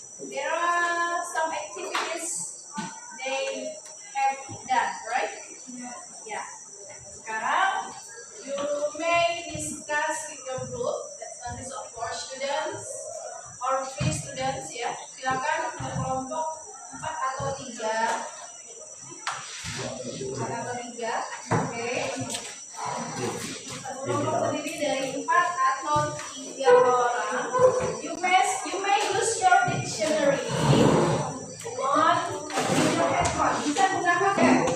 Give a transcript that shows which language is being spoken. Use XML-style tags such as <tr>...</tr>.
<en>There are some activities they have done, right? Yeah.</en> <id>Sekarang</id> <en>you may discuss with your group. That consists of 4 students or 3 students ya.</en> <id>Silakan berkelompok 4 atau 3. 4 atau 3. Oke. Kelompok terdiri dari 4 atau 3 orang.</id> <en>You may use your dictionary on your headphone.</en> <id>Bisa gunakan ya.</id>